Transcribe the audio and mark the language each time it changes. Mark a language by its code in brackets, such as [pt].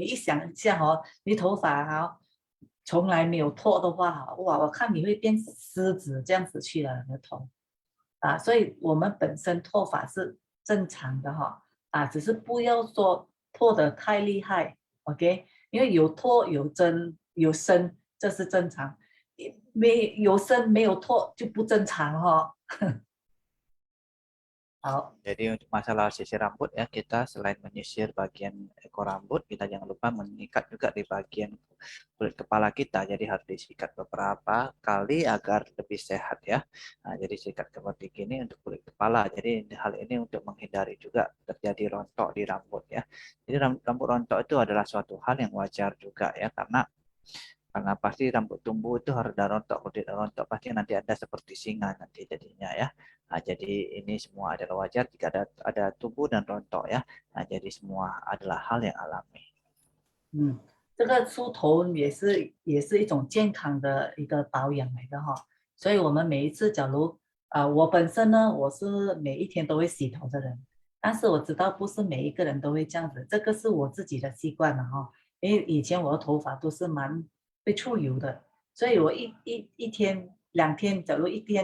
[zh] 你一想一下你头发从来没有脱的话哇，我看你会变狮子这样子去了你的头所以我们本身脱发是正常的只是不要说脱得太厉害 ，OK？因为有脱有增有生，这是正常。有生没有脱就不正常好。 [id] Jadi untuk masalah sisir rambut ya, kita selain menyisir bagian ekor rambut, kita jangan lupa mengikat juga di bagian kulit kepala kita. Jadi harus disikat beberapa kali agar lebih sehat ya. Nah, jadi sikat seperti ini untuk kulit kepala. Jadi hal ini untuk menghindari juga terjadi rontok di rambut ya. Jadi rambut rontok itu adalah suatu hal yang wajar juga ya, karena pasti rambut tumbuh itu harus ada rontok. Kalau tidak rontok pasti nanti Anda seperti singa nanti jadinya ya. Nah, jadi ini semua adalah wajar jika ada tumbuh dan rontok ya. Nah, jadi semua adalah hal yang alami. [zh] 这个梳头也是一种健康的一个保养来的所以我们每一次，假如我本身呢，我是每一天都会洗头的人，但是我知道不是每一个人都会这样子，这个是我自己的习惯了因为以前我的头发都是蛮会出油的，所以我一天2天，假如一